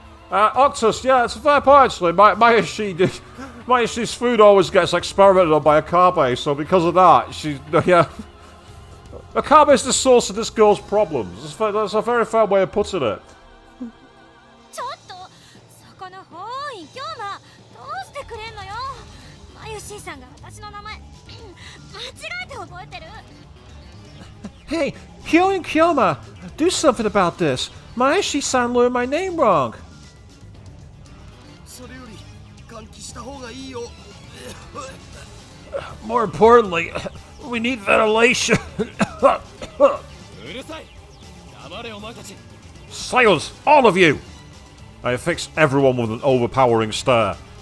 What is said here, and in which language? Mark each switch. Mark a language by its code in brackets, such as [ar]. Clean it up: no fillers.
[en] Octus, yeah, it's a fair point actually. Mayoshi's food always gets experimented on by Akabe, so because of that, yeah. Akabe is the source of this girl's problems. That's a very fair way of putting it. [ja] ちょっとそこのほーい今日はどうしてくれんのよ。マユシーさんが私の名前間違えて覚えてる。 [en] Hey, Kyo and Kyoma, do something about this. Mayoshi-san learned my name wrong. [ja] それより換気した方がいいよ。 [en] More importantly, we need ventilation. [ja] うるさい。黙れお前たち。 [en] Silence, all of you! I affix everyone with an overpowering stare.